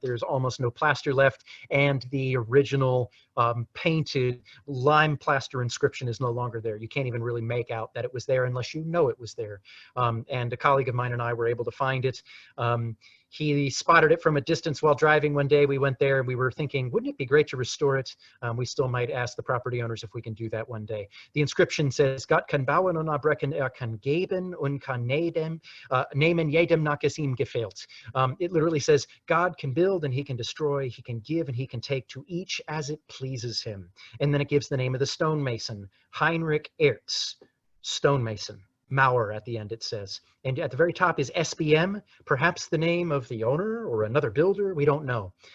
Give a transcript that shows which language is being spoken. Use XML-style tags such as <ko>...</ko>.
<en>There's almost no plaster left, and the original painted lime plaster inscription is no longer there. You can't even really make out that it was there unless you know it was there. And a colleague of mine and I were able to find it. He spotted it from a distance while driving one day. We went there and we were thinking, wouldn't it be great to restore it? We still might ask the property owners if we can do that one day. The inscription says,</en> <de>Gott kann bauen und abbrechen, kann geben und kann nehmen jedem nach es ihm gefällt.</de> <en>It literally says, God can build and he can destroy, he can give and he can take, to each as it pleases him. And then it gives the name of the stonemason, Heinrich Ertz, stonemason. Mauer at the end, it says. And at the very top is SBM, perhaps the name of the owner or another builder, we don't know.</en>